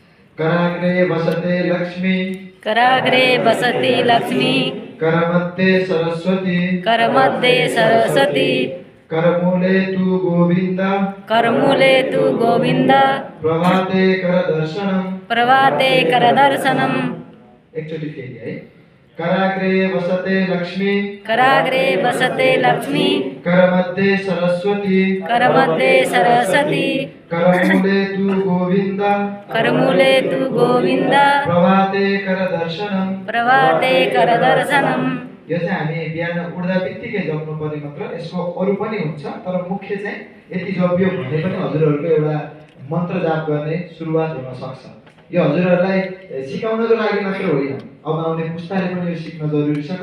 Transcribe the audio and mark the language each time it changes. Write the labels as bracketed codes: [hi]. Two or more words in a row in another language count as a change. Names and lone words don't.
[sa] कराग्रे वसते लक्ष्मी कराग्रे वसति लक्ष्मी करमध्ये सरस्वती करमध्ये सरस्वती करमूले तु गोविन्द करमूले तु गोविन्द प्रभाते करदर्शनम् प्रभाते करदर्शनम्। [ne] एकचोटि फेरि है। [sa] कराग्रे वसते लक्ष्मी कराग्रे वसते लक्ष्मी करमध्ये सरस्वती करमध्ये सरस्वती करमूले तु गोविन्द करमूले तु गोविन्द प्रभाते करदर्शनम् प्रभाते करदर्शनम्। [ne] यो चाहिँ हामी बिहान उठ्दा बित्तिकै जप्नु पर्ने मात्र, यसको अरू पनि हुन्छ, तर मुख्य चाहिँ यति जप्यो भने पनि हजुरहरूको एउटा मन्त्र जाप गर्ने सुरुवात हुन सक्छ। यो हजुरहरूलाई सिकाउनको लागि मात्र होइन, अब आउने पुस्ताले पनि यो सिक्न जरुरी छ।